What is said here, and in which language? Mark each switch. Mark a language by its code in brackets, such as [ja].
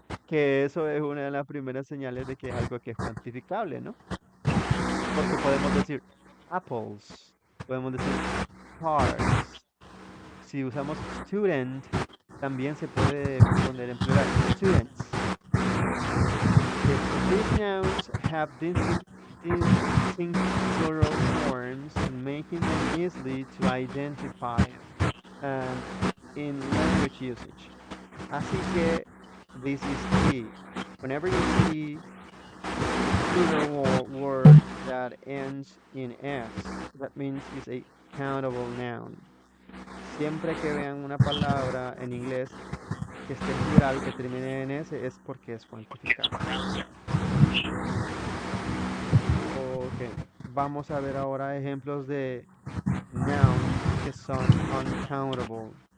[es] Que eso es una de las primeras señales de que es algo que es cuantificable, ¿no? Porque podemos decir apples, podemos decir cars, Si usamos student, también se puede poner en plural, students. [en] These nouns have distinct plural forms, making them easily to identify and in language usage. [es] Así que [en] this is key. Whenever you see plural word that ends in s, that means it's a countable noun. [es] Siempre que vean una palabra en inglés que esté en plural, que termine en s, es porque es cuantificable. Ok, vamos a ver ahora ejemplos de nouns que son uncountable.